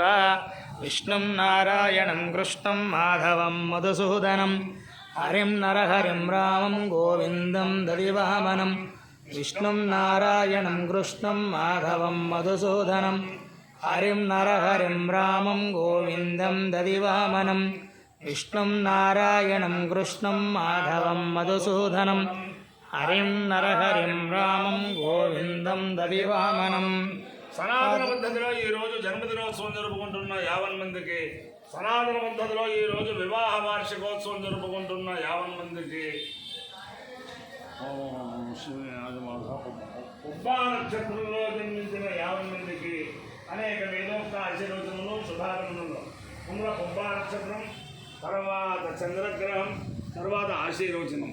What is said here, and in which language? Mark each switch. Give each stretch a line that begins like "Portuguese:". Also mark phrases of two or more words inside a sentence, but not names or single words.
Sanskrit: विष्णुं नारायणं कृष्णं माधवं मधुसूदनं हरिं नरहरिं रामं गोविन्दं ददिवामनं विष्णुं नारायणं कृष्णं माधवं मधुसूदनं हरिं नरहरिं रामं गोविन्दं ददिवामनं विष्णुं नारायणं कृष्णं माधवं मधुसूदनं हरिं नरहरिं रामं गोविन्दं ददिवामनं
Telugu: సనాతన పద్ధతిలో ఈరోజు జన్మదినోత్సవం జరుపుకుంటున్న 50 మందికి, సనాతన పద్ధతిలో ఈరోజు వివాహ వార్షికోత్సవం జరుపుకుంటున్న 50 మందికి, ఉబ్బా నక్షత్రంలో జన్మించిన 50 మందికి అనేక వేదోక్త ఆశీర్వచనలు శుభారంభంలో ముందుగా ఉబ్బా నక్షత్రం, తర్వాత చంద్రగ్రహం, తర్వాత ఆశీర్వచనం.